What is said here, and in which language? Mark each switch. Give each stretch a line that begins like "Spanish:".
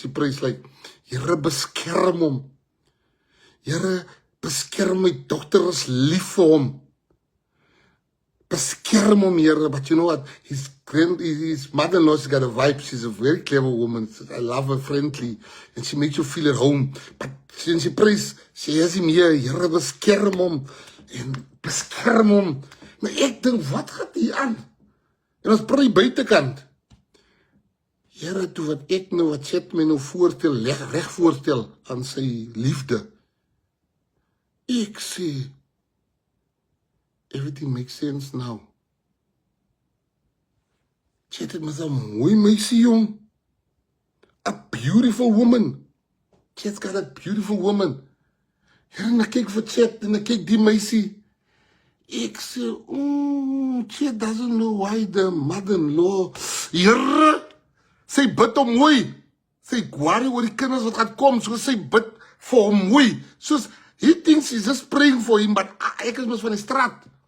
English: She prays like,
Afrikaans: Here beskerm hom. Here beskerm my dogter is lief vir hom. Beskerm hom, Here.
English: But you know what? His mother-in-law's got a vibe. She's a very clever woman. I love her, friendly. And she makes you feel at home. But when she prays, she has him here.
Afrikaans: Here beskerm hom. En beskerm hom. Maar ek dink, wat gaat hier aan? En ons pray buitekant. Here, toe wat ek nou, wat Chet my nou voorstel, reg voorstel aan sy liefde. Ek sê,
English: everything makes sense now.
Afrikaans: Chet het met 'n mooi meisie, jong.
English: A beautiful woman. Chet's got a beautiful woman.
Afrikaans: Here, en ek kyk vir Chet, en ek kyk die meisie. Ek sê,
English: Chet doesn't know why the mother-in-law, Here,
Afrikaans: sy bid hom mooi. Sy worry oor die kinders wat gaan kom, so sy bid vir hom mooi.
English: Soos, he thinks he's just praying for him, but
Afrikaans: ek is mos van die straat.